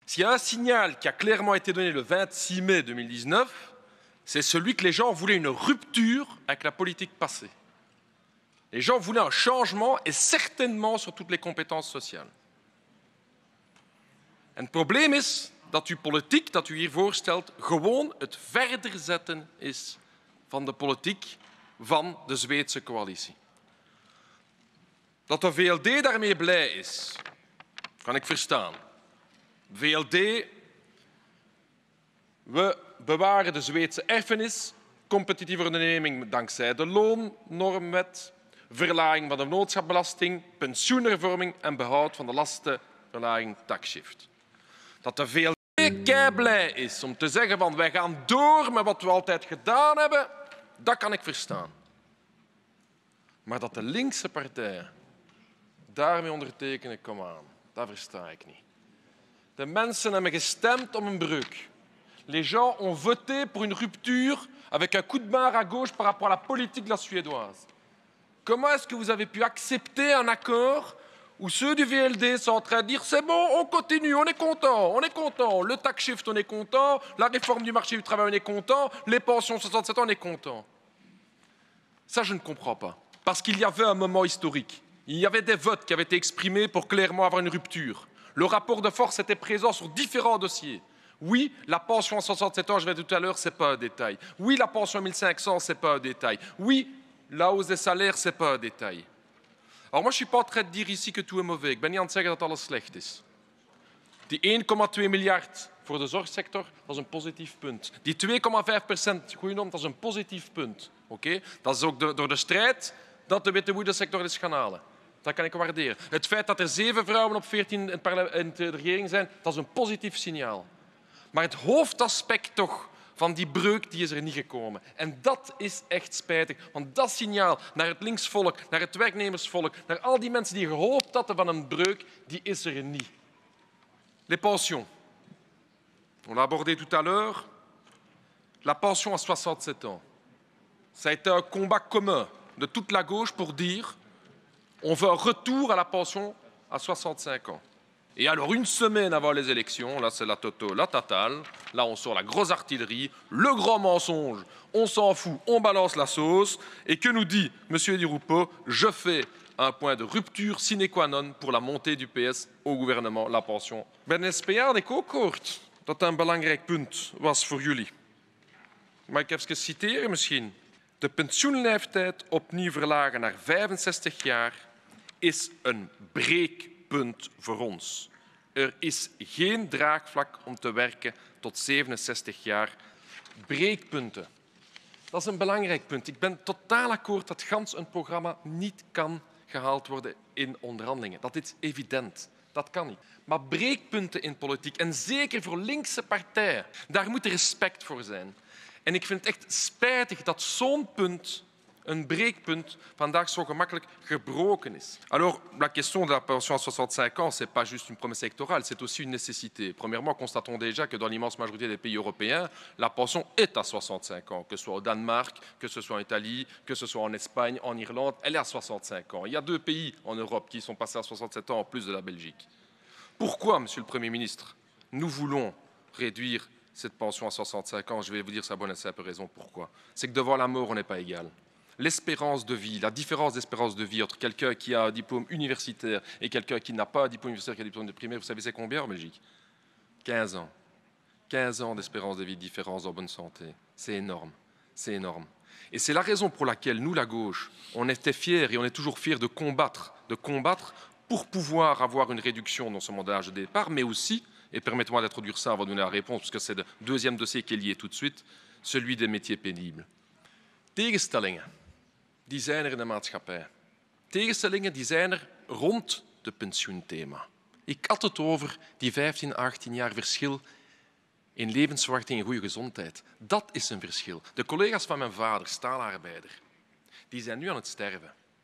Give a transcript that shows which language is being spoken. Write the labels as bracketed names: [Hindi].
[French] S'il y a un signal qui a clairement été donné le 26 mai 2019, c'est celui que les gens voulaient une rupture avec la politique passée. Les gens voulaient un changement et certainement sur toutes les compétences sociales. [Dutch] En het probleem is dat uw politiek, dat u hier voorstelt, gewoon het verder zetten is van de politiek van de Zweedse coalitie. Dat de VLD daarmee blij is, kan ik verstaan. VLD, we bewaren de Zweedse erfenis, competitieve onderneming dankzij de loonnormwet, verlaging van de vennootschapsbelasting, pensioenhervorming en behoud van de lastenverlaging taxshift. Dat de VLD keiblij is om te zeggen van wij gaan door met wat we altijd gedaan hebben, dat kan ik verstaan. Maar dat de linkse partijen daarmee ondertekenen, kom aan, dat versta ik niet. De mensen hebben gestemd om een breuk. Les gens ont voté pour une rupture avec un coup de barre à gauche par rapport à la politique de la suédoise. Comment est-ce que vous avez pu accepter un accord où ceux du VLD sont en train de dire c'est bon, on continue, on est content, le tax shift, on est content, la réforme du marché du travail, on est content, les pensions 67 ans, on est content. Ça, je ne comprends pas. Parce qu'il y avait un moment historique. Il y avait des votes qui avaient été exprimés pour clairement avoir une rupture. Le rapport de force était présent sur différents dossiers. Oui, la pension à 67 ans, je l'ai dit tout à l'heure, ce n'est pas un détail. Oui, la pension à 1500, ce n'est pas un détail. Oui, la hausse des salaires, ce n'est pas un détail. Alors moi, je ne suis pas en train de dire ici que tout est mauvais. Ik ben niet aan het zeggen dat alles slecht is. Die 1,2 miljard voor de zorgsector, dat is een positief punt. Die 2,5% groeinorm, dat is een positief punt. Okay? Dat is ook door de strijd dat de witte woede-sector is gaan halen. Dat kan ik waarderen. Het feit dat er 7 vrouwen op 14 in de regering zijn, dat is een positief signaal. Maar het hoofdaspect toch van die breuk die is er niet gekomen. En dat is echt spijtig. Want dat signaal naar het linksvolk, naar het werknemersvolk, naar al die mensen die gehoopt hadden van een breuk, die is er niet. [French] Les pensions. On l'a abordé tout à l'heure. La pension à 67 ans. Ça a été un combat commun de toute la gauche pour dire on veut un retour à la pension à 65 ans. Et alors, une semaine avant les élections, là c'est la totale, là on sort la grosse artillerie, le grand mensonge, on s'en fout, on balance la sauce. Et que nous dit M. Di Rupo? Je fais un point de rupture sine qua non pour la montée du PS au gouvernement, la pension. [Dutch] Bij de SPA had ik ook gehoord dat dat een belangrijk punt was voor jullie. Mag ik even citeren misschien? De pensioenleeftijd opnieuw verlagen naar 65 jaar is een breekpunt voor ons. Er is geen draagvlak om te werken tot 67 jaar. Breekpunten. Dat is een belangrijk punt. Ik ben totaal akkoord dat gans een programma niet kan gehaald worden in onderhandelingen. Dat is evident. Dat kan niet. Maar breekpunten in politiek, en zeker voor linkse partijen, daar moet respect voor zijn. En ik vind het echt spijtig dat zo'n punt, een breekpunt, vandaag zo gemakkelijk gebroken is. [French] Alors, la question de la pension à 65 ans, ce n'est pas juste une promesse électorale, c'est aussi une nécessité. Premièrement, constatons déjà que dans l'immense majorité des pays européens, la pension est à 65 ans, que ce soit au Danemark, que ce soit en Italie, que ce soit en Espagne, en Irlande, elle est à 65 ans. Il y a 2 pays en Europe qui sont passés à 67 ans en plus de la Belgique. Pourquoi, Monsieur le Premier ministre, nous voulons réduire cette pension à 65 ans? Je vais vous dire sa bonne et simple raison pourquoi. C'est que devant la mort, on n'est pas égal. L'espérance de vie, la différence d'espérance de vie entre quelqu'un qui a un diplôme universitaire et quelqu'un qui n'a pas un diplôme universitaire, qui a un diplôme de primaire, vous savez c'est combien en Belgique? 15 ans. 15 ans d'espérance de vie de différence en bonne santé. C'est énorme. C'est énorme. Et c'est la raison pour laquelle nous, la gauche, on était fiers et on est toujours fiers de combattre pour pouvoir avoir une réduction non seulement de l'âge de départ, mais aussi, et permettez-moi d'introduire ça avant de donner la réponse, parce que c'est le deuxième dossier qui est lié tout de suite, celui des métiers pénibles. [Dutch] Tegenstellingen, die zijn er in de maatschappij. Tegenstellingen die zijn er rond de pensioenthema. Ik had het over die 15, 18 jaar verschil in levensverwachting en goede gezondheid. Dat is een verschil. De collega's van mijn vader, staalarbeider, die zijn nu aan het sterven.